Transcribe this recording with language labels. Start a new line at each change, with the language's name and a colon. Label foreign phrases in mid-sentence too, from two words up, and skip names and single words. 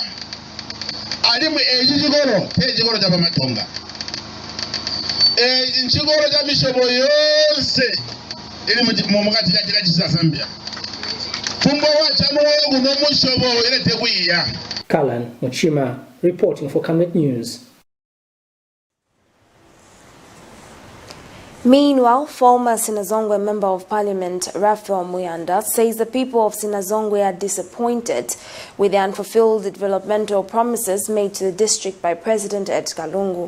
Nyanja: Alimu chigoro cha Bamatonga. Chigoro cha Mishobo yonse ili mumukati cha Zambia.
English: Kalan Muchima reporting for Camnet News. Meanwhile, former Sinazongwe Member of Parliament Raphael Muyanda says the people of Sinazongwe are disappointed with the unfulfilled developmental promises made to the district by President Edgar Lungu.